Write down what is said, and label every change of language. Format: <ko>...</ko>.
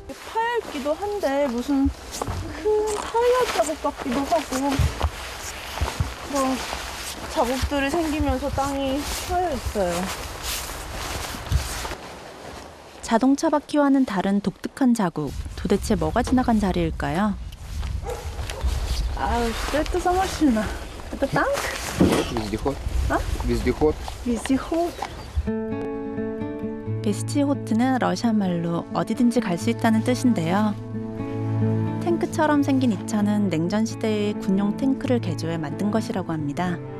<ko>파였기도 한데 무슨 큰 타이어 자국 같기도 하고 그런 자국들이 생기면서 땅이 파여 있어요. 자동차 바퀴와는 다른 독특한 자국. 도대체 뭐가 지나간 자리일까요?</ko> <ru>아우, это за машина? Это танк? Вездеход. А? Вездеход. Вездеход.</ru> <ko>베스치호트는 러시아 말로 어디든지 갈 수 있다는 뜻인데요. 탱크처럼 생긴 이 차는 냉전 시대의 군용 탱크를 개조해 만든 것이라고 합니다.</ko>